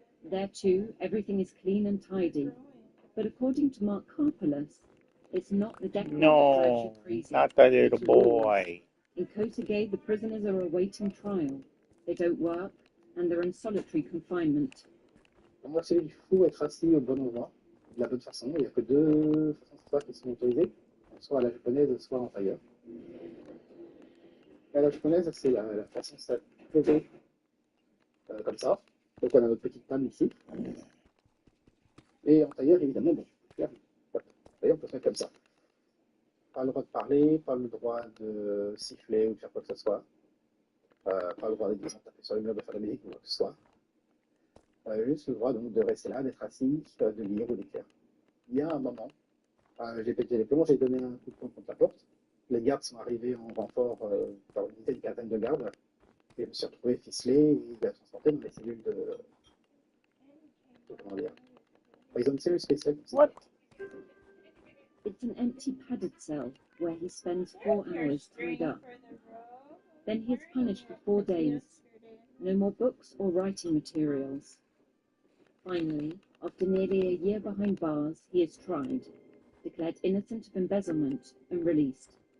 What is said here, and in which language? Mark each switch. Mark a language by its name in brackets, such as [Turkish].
[English] There too, everything is clean and tidy. But according to Mark Karpeles, it's not the decor that drives you No, crazy. not that little It's rules. boy. In Kosuge, the prisoners are awaiting trial. They don't work, and they're in solitary confinement. [French] Moi, il faut être assis au bon endroit, de la bonne façon. Il n'y a que deux façons qui sont autorisées, soit à la japonaise, soit en tailleur. À la japonaise, c'est la façon de se poser comme ça. Donc on a notre petite table ici. Et en tailleur, évidemment, bon, là, d'ailleurs, on peut se mettre comme ça. Pas le droit de parler, pas le droit de siffler ou de faire quoi que ce soit. Pas le droit de taper sur les murs, de faire de la musique ou quoi que ce soit. Juste le droit donc, de rester là, d'être assis, de lire ou d'écrire. Il y a un moment, j'ai pété les plombs, j'ai donné un coup de poing contre la porte. Les gardes sont arrivés en renfort par une unité de quinzaine de gardes. Et je me suis retrouvé ficelé et transporté dans les cellules de comment dire. Ils ont une cellule spéciale. [English] What? It's an empty padded cell where he spends 4 hours tied up. Then he is punished for 4 days. No more books or writing materials. Finally, after nearly a year behind bars, he is tried, declared innocent of embezzlement, and released.